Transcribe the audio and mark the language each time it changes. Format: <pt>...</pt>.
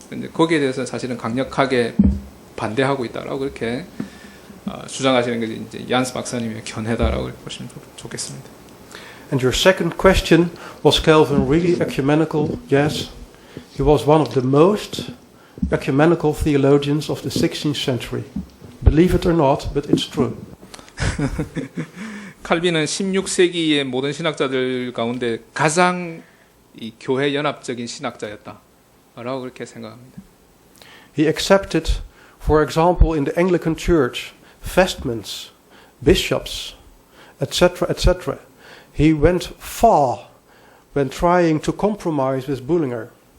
<ko>근데 거기에 대해서 사실은 강력하게 반대하고 있다라고 그렇게 주장하시는 게 이제 얀스 박사님의 견해다라고 보시면 좋겠습니다.</ko> <en>And your second question, was Calvin really ecumenical? Yes. He was one of the most ecumenical theologians of the 16th century. Believe it or not, but it's true.</en> <ko>칼빈은 16세기의 모든 신학자들 가운데 가장 이 교회 연합적인 신학자였다라고 그렇게 생각합니다.</ko> <en>He accepted, for example, in the Anglican Church, vestments, bishops, etc., etc. He went far when trying to compromise with Bullinger.</en>